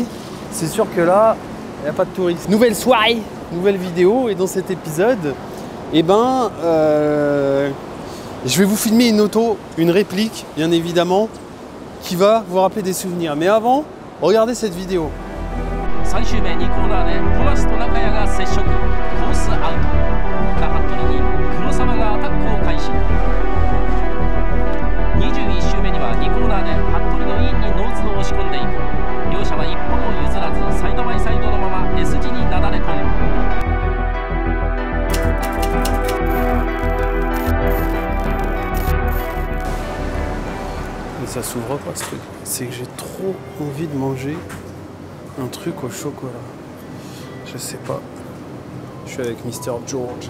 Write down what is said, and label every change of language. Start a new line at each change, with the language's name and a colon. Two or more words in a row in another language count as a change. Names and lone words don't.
French: C'est sûr que là, il n'y a pas de touristes. Nouvelle soirée, nouvelle vidéo. Et dans cet épisode, eh ben, je vais vous filmer une réplique, bien évidemment, qui va vous rappeler des souvenirs. Mais avant, regardez cette vidéo.
Japanese: 3 周目2コーナーで小橋と中谷が接触、コースアウト。服部に黒沢がアタックを開始。21周目には2コーナーで服部のインにノーズを押し込んでいく。両者は一歩も譲らずサイドバイサイドのまま S 字になだれ込む。
French: Ça s'ouvre pas ce truc. C'est que j'ai trop envie de manger un truc au chocolat. Je sais pas. Je suis avec Mr. George.